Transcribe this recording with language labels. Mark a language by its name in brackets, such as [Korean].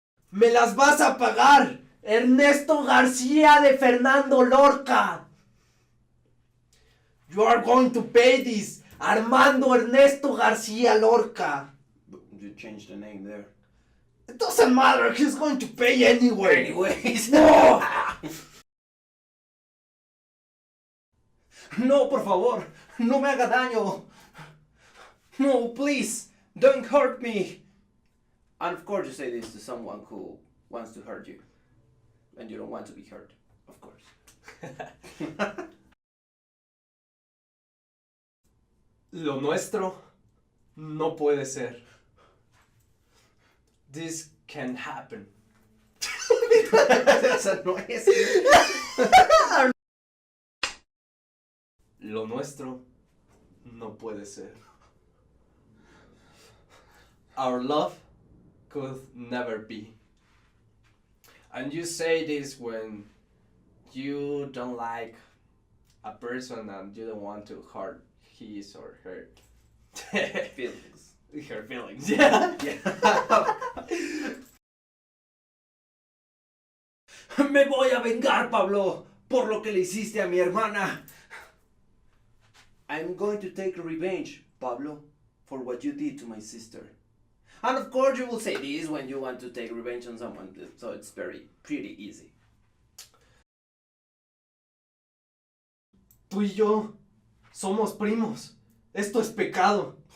[Spanish] Me las vas a pagar, Ernesto García de Fernando Lorca. [English] You are going to pay this, Armando Ernesto García Lorca. You changed the name there. It doesn't matter, he's going to pay anyway. Anyways. No! [Spanish] No, por favor, no me haga daño. [English] No, please, don't hurt me. And of course you say this to someone who wants to hurt you. And you don't want to be hurt, of course. [Spanish] Lo nuestro no puede ser. [English] This can happen. [Spanish] Esa no es. Lo nuestro no puede ser. [English] Our love could never be. And you say this when you don't like a person and you don't want to hurt his or her feelings. Her feelings, yeah. [Spanish] Me voy a vengar, Pablo, por lo que le hiciste a mi hermana. [English] I'm going to take revenge, Pablo, for what you did to my sister. And of course you will say this when you want to take revenge on someone, so it's pretty easy. [Spanish] Tú y yo somos primos. Esto es pecado.